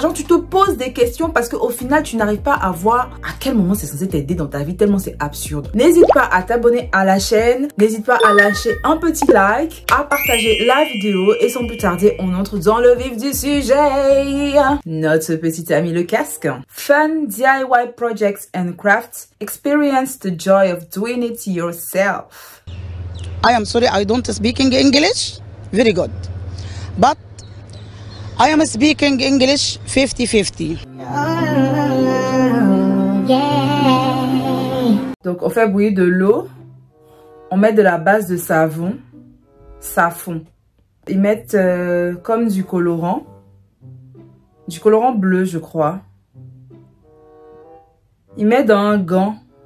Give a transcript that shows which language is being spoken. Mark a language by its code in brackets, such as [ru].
[fr] Genre, tu te poses des questions parce qu'au final, tu n'arrives pas à voir à quel moment c'est censé t'aider dans ta vie, tellement c'est absurde. N'hésite pas à t'abonner à la chaîne, n'hésite pas à lâcher un petit like, à partager la vidéo et sans plus tarder, on entre dans le vif du sujet. Notre petit ami le casque. [en] Fun DIY projects and crafts. Experience the joy of doing it yourself. I am sorry, I don't speak English very good, but I am speaking English 50-50. [fr] Donc on fait bouillir de l'eau, on met de la base de savon, ça fond. Ils mettent comme du colorant bleu je crois. Ils mettent dans un gant.